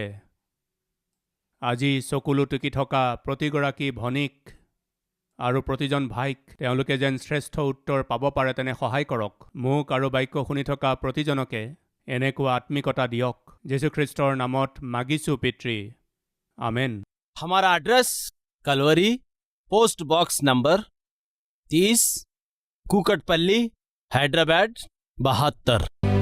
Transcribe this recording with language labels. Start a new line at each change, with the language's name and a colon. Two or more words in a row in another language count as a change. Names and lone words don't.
Assamese: আজি চকুলো টুকি থকা প্ৰতিগৰাকী ভনীক আৰু প্ৰতিজন ভাইক তেওঁলোকে যেন শ্ৰেষ্ঠ উত্তৰ পাব পাৰে, তেনে সহায় কৰক। মোক আৰু বাক্য শুনি থকা প্ৰতিজনকে এনেকুৱা আত্মিকতা দিয়ক। যীশুখ্ৰীষ্টৰ নামত মাগিছোঁ পিতৃ, আমেন।
Hindi: हमारा एड्रेस कलवरी, पोस्ट बॉक्स नंबर 30, कुकटपल्ली, हैदराबाद 72।